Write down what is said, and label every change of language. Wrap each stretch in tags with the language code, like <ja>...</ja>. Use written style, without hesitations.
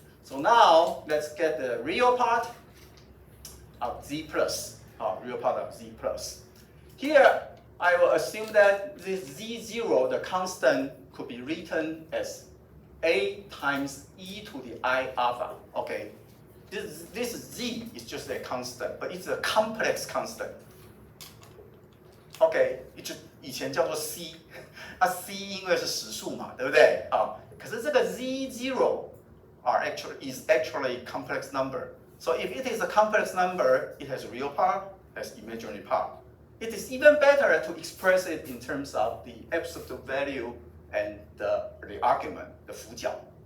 <en>So now let's get the real part of z plus, real part of z plus. Here, I will assume that this z0, the constant, could be written as a times e to the I alpha. Okay, this z is just a constant, but it's a complex constant.</en> <zh>OK， 以前叫做 c， c 因为是实数嘛，对不对？可是这个</zh> <en>z0 is actually complex number. So if it is a complex number, it has a real part, has imaginary part. It is even better to express it in terms of the absolute value and the argument, the 辅角.</en>